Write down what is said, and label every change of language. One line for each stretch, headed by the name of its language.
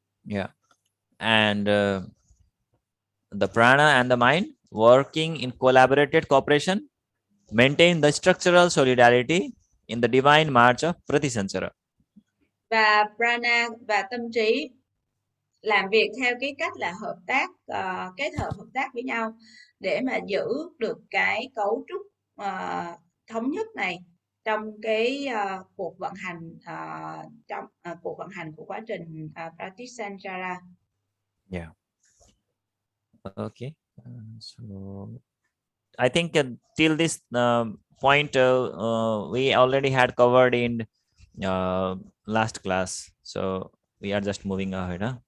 English: Yeah, and the prana and the mind working in collaborated cooperation maintain the structural solidarity in the divine march of Pratisanchara.
Vietnamese: Và prana và tâm trí làm việc theo cái cách là hợp tác, kết hợp hợp tác với nhau để mà giữ được cái cấu trúc thống nhất này trong cái cuộc vận hành, trong cuộc vận hành của quá trình Pratisanchara.
English: Yeah. Okay. So I think till this point we already had covered in last class, so we are just moving ahead.